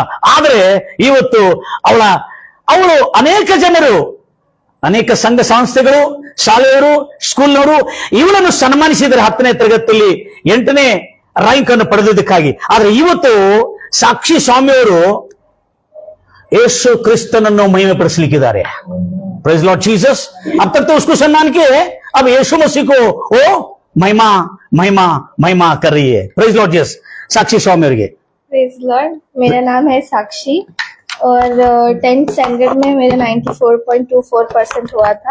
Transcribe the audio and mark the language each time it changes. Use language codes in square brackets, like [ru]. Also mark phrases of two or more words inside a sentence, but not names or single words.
[kn] ಆದರೆ ಇವತ್ತು ಅವಳು ಅನೇಕ ಜನರು, ಅನೇಕ ಸಂಘ ಸಂಸ್ಥೆಗಳು, ಶಾಲೆಯವರು, ಸ್ಕೂಲ್ನವರು ಇವಳನ್ನು ಸನ್ಮಾನಿಸಿದರೆ 10ನೇ ತರಗತಿಯಲ್ಲಿ 8ನೇ ರ್ಯಾಂಕ್ ಅನ್ನು ಪಡೆದಿದ್ದಕ್ಕಾಗಿ. ಆದ್ರೆ ಇವತ್ತು ಸಾಕ್ಷಿ ಸ್ವಾಮಿಯವರು ಯೇಸು ಕ್ರಿಸ್ತನನ್ನು महिमा ಪಡಿಸಲಿಕ್ಕಿದ್ದಾರೆ. [en] Praise Lord Jesus. [hi] अब तक तो उसको सम्मान किए, अब यीशु मसीह को वो महिमा महिमा महिमा कर रही है. [en] Praise Lord Jesus. साक्षी स्वामी ಅವರಿಗೆ. Praise Lord. [hi] मेरा नाम है साक्षी और 10th स्टैंडर्ड में मेरा 94.24% हुआ था.